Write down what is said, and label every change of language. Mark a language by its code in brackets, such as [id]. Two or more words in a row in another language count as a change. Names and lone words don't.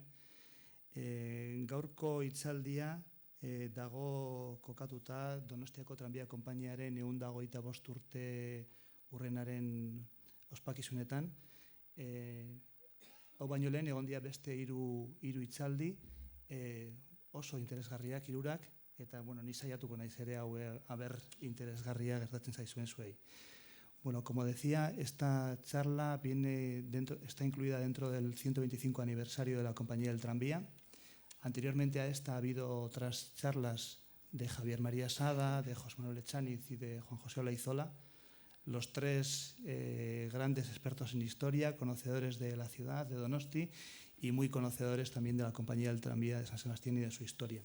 [eu] Gaurko hitzaldia dago kokatuta Donostiako tranbia konpainiaren 125 urte urrenaren ospakizunetan. Hau baino lehen egon dira beste hiru hitzaldi oso interesgarriak, hirurak, eta ni saiatuko naiz ere hau aber interesgarria gertatzen zaizuen zuei. Bueno, [es] como decía, esta charla está incluida dentro del 125 aniversario de la Compañía del Tranvía. Anteriormente a esta ha habido otras charlas de Javier María Sada, de José Manuel Echaniz y de Juan José Olaizola, los tres grandes expertos en historia, conocedores de la ciudad, de Donosti, y muy conocedores también de la Compañía del Tranvía de San Sebastián y de su historia.